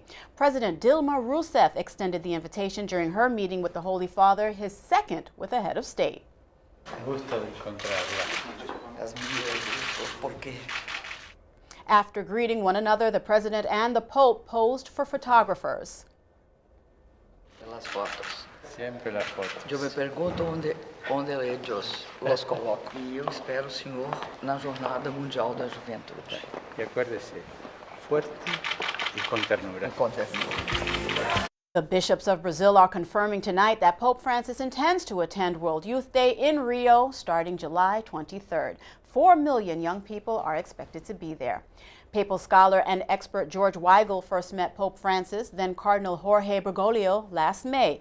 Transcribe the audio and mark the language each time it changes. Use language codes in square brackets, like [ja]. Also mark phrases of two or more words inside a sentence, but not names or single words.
[en] President Dilma Rousseff extended the invitation during her meeting with the Holy Father, his second with a head of state. After greeting one another, the President and the Pope posed for photographers. [es] Sempre las fotos. [pt] Eu me pergunto onde [es] ellos los coloco. [pt] E eu espero o Senhor na Jornada Mundial da Juventude. [es] Y acuérdese, fuerte y con ternura. [en] The bishops of Brazil are confirming tonight that Pope Francis intends to attend World Youth Day in Rio starting July 23rd. 4 million young people are expected to be there. Papal scholar and expert George Weigel first met Pope Francis, then Cardinal Jorge Bergoglio, last May.